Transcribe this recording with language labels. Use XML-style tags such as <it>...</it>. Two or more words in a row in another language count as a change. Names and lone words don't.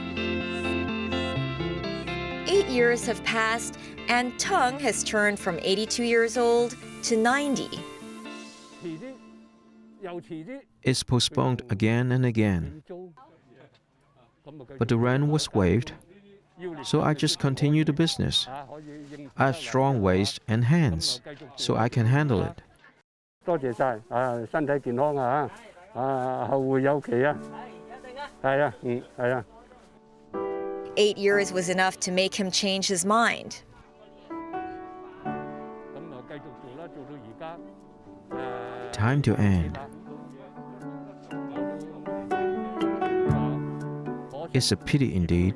<en>8 years have passed, and Tung has turned from 82 years old to 90. It's postponed again and again. But the rent was waived, so I just continue the business. I have strong waist and hands, so I can handle it.</en> <yue>多謝晒，身體健康啊！後會有期啊！係啊，係啊。</yue> <en>8 years was enough to make him change his mind. Time to end. It's a pity indeed.</en>